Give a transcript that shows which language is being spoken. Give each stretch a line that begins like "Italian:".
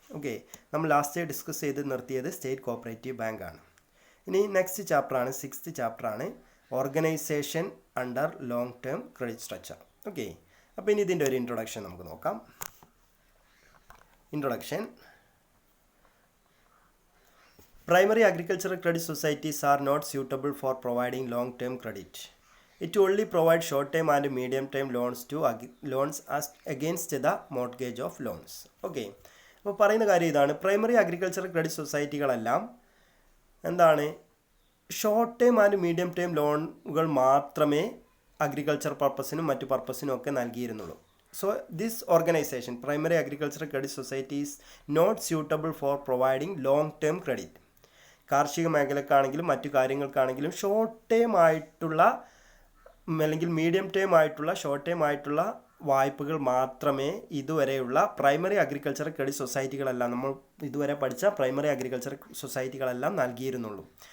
Malayalam: Okay, നമ്മൾ last discuss ചെയ്ത് നിർത്തിയത് സ്റ്റേറ്റ് കോപ്പറേറ്റീവ് ബാങ്ക് ആണ്. ഇനി നെക്സ്റ്റ് ചാപ്റ്ററാണ് 6th ചാപ്റ്ററാണ് organisation under long term credit structure. Okay, അപ്പോൾ ഇനി ഇതിൻ്റെ ഒരു ഇൻട്രൊഡക്ഷൻ നമുക്ക് നോക്കാം.
English: Introduction. Primary agricultural credit societies are not suitable for providing long-term credit. It only provides short-term and medium-term loans as against the mortgage of loans. Okay.
Malayalam: അപ്പോൾ പറയുന്ന കാര്യം ഇതാണ്, പ്രൈമറി അഗ്രികൾച്ചറൽ ക്രെഡിറ്റ് സൊസൈറ്റികളെല്ലാം എന്താണ്, short term and medium term ലോണുകൾ മാത്രമേ agriculture പർപ്പസിനും മറ്റു പർപ്പസിനും ഒക്കെ നൽകിയിരുന്നുള്ളൂ.
English: So this organization, Primary Agricultural Credit Society, is not suitable for providing long-term credit.
Malayalam: കാർഷിക മേഖലക്കാണെങ്കിലും മറ്റു കാര്യങ്ങൾക്കാണെങ്കിലും ഷോർട്ട് ടേം ആയിട്ടുള്ള അല്ലെങ്കിൽ മീഡിയം ടേം ആയിട്ടുള്ള ഷോർട്ട് ടേം ആയിട്ടുള്ള വായ്പകൾ മാത്രമേ ഇതുവരെയുള്ള പ്രൈമറി അഗ്രികൾച്ചറൽ ക്രെഡിറ്റ് സൊസൈറ്റികളെല്ലാം, നമ്മൾ ഇതുവരെ പഠിച്ച പ്രൈമറി അഗ്രികൾച്ചറൽ സൊസൈറ്റികളെല്ലാം നൽകിയിരുന്നുള്ളൂ.